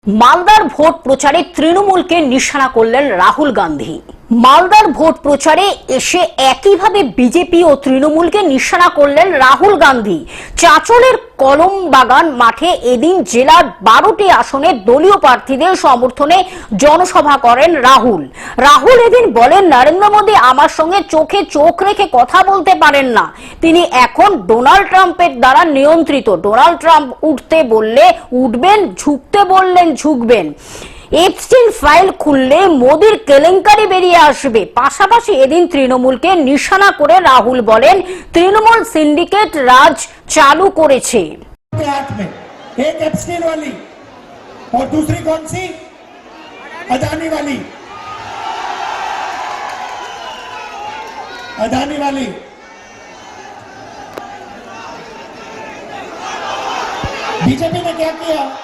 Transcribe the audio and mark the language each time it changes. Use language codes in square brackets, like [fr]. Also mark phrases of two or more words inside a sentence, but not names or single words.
[bn] মালদার ভোট প্রচারে তৃণমূলকে নিশানা করলেন রাহুল গান্ধী। মালদার ভোট প্রচারে এসে একই ভাবে বিজেপি ও তৃণমূলকে নিশানা করলেন রাহুল গান্ধী। চাঁচলের কলম বাগান মাঠে এদিন জেলার 12টি আসনে দলীয় প্রার্থীদের সমর্থনে জনসভা করেন রাহুল এদিন বলেন, নরেন্দ্র মোদী আমার সঙ্গে চোখে চোখ রেখে কথা বলতে পারেন না। তিনি এখন ডোনাল্ড ট্রাম্পের দ্বারা নিয়ন্ত্রিত। ডোনাল্ড ট্রাম্প উঠতে বললে উঠবেন, ঝুঁকতে বললেন ঝুঁকবেন। এপস্টিন ফাইল খুললে মোদির কেলেঙ্কারি বেরিয়ে আসবে। পাশাপাশি এদিন তৃণমূলকে নিশানা করে রাহুল বলেন, তৃণমূল সিন্ডিকেট রাজ চালু করেছে। [hi] एक एप्स्टीन वाली और दूसरी कौन सी, अदानी वाली। बीजेपी ने क्या किया?